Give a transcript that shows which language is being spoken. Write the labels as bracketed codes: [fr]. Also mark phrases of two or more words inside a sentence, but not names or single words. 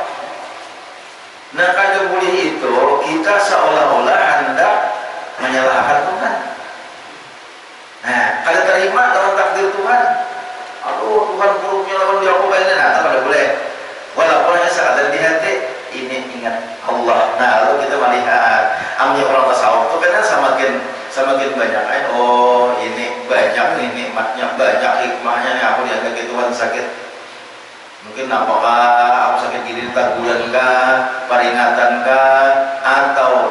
[bjn] Nah kada boleh itu kita seolah-olah hendak menyalahkan Tuhan. Nah kada terima dalam takdir Tuhan. Aduh Tuhan buruknya lawan dia aku kayak nah kada boleh. [id] Walaupun hanya sekadar di hati ini ingat Allah. Nah lalu kita melihat amnya orang tasawuf itu kan semakin banyak oh ini banyak nih nikmatnya banyak hikmahnya nih aku dianggap Tuhan sakit mungkin apakah aku sakit gini teguran kah peringatan kah atau